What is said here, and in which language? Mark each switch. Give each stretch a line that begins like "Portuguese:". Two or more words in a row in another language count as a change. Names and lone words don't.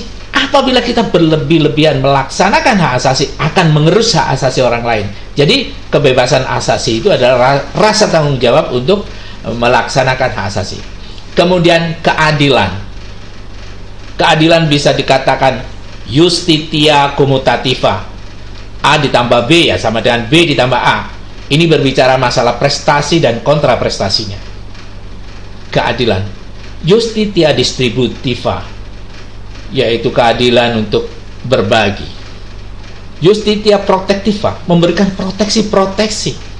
Indonesian: Apabila kita berlebih-lebihan melaksanakan hak asasi, akan mengerus hak asasi orang lain. Jadi kebebasan asasi itu adalah rasa tanggung jawab untuk melaksanakan hak asasi. Kemudian keadilan. Keadilan bisa dikatakan
Latin: justitia commutativa.
Indonesian: A ditambah B ya sama dengan B ditambah A. Ini berbicara masalah prestasi dan kontraprestasinya. Keadilan.
Latin: Justitia distributiva,
Indonesian: yaitu keadilan untuk berbagi.
Latin: Justitia protectiva,
Indonesian: memberikan proteksi-proteksi.